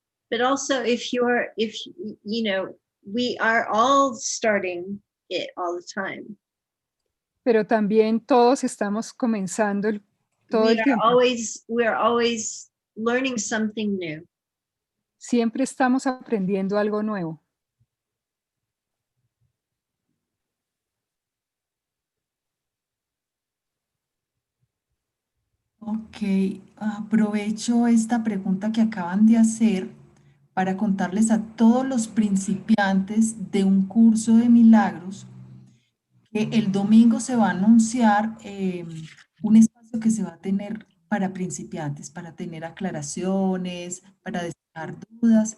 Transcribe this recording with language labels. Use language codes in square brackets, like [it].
[en] But also if you know, we are all starting it all the time. [es] Pero también todos estamos comenzando todo el tiempo. [en] We're always learning something new. [es] Siempre estamos aprendiendo algo nuevo. Ok, aprovecho esta pregunta que acaban de hacer para contarles a todos los principiantes de un curso de milagros que el domingo se va a anunciar un espacio que se va a tener para principiantes, para tener aclaraciones, para despejar dudas.